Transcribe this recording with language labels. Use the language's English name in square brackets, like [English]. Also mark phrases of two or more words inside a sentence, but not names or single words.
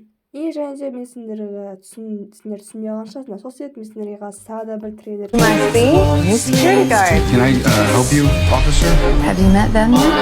[Kazakh] Және де мен сендер түсінбей қалған шығарсыңдар, сол себепті мен сендерге қазір тағы да бір трейлер. [English] New security guard. Can I help you, officer? Have you met them yet?